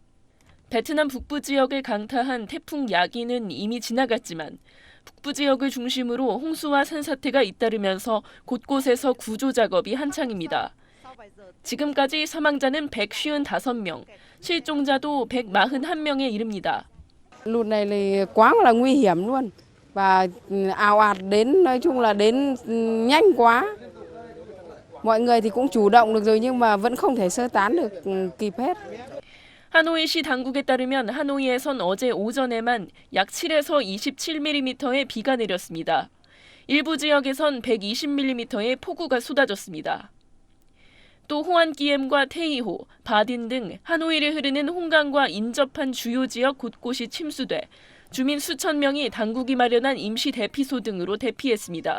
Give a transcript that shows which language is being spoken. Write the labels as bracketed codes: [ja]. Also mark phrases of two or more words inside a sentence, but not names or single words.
[ko] 베트남 북부 지역을 강타한 태풍 야기는 이미 지나갔지만 북부 지역을 중심으로 홍수와 산사태가 잇따르면서 곳곳에서 구조 작업이 한창입니다. 지금까지 사망자는 155명, 실종자도 141명에 이릅니다. [vi] Lụt này là quá là nguy hiểm luôn và ào ạt đến, nói chung là đến nhanh quá. Mọi người thì cũng chủ động được rồi nhưng mà vẫn không thể sơ tán được kịp hết. [ko] 하노이시 당국에 따르면 하노이에선 어제 오전에만 약 7에서 27mm의 비가 내렸습니다. 일부 지역에선 120mm의 폭우가 쏟아졌습니다. 또 호안기엠과 테이호, 바딘 등 하노이를 흐르는 홍강과 인접한 주요 지역 곳곳이 침수돼 주민 수천 명이 당국이 마련한 임시 대피소 등으로 대피했습니다.